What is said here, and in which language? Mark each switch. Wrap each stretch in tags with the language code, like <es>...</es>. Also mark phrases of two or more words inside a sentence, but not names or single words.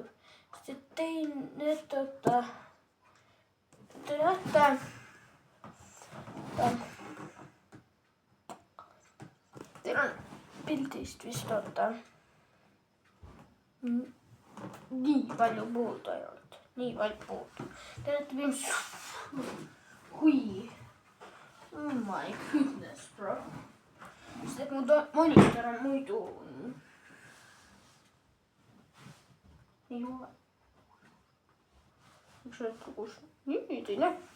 <et>Kas te ei näete, te näete, teil on pildist vist oota. Nii palju puudu ainult. Nii palju puudu. Te näete ilmselt. Kui.</et> <en>Oh my goodness, bro.</en> <et>Sest et mu monitor on muidu. Ei ole. Üks hetk kus. Nüüd ei näe.</et>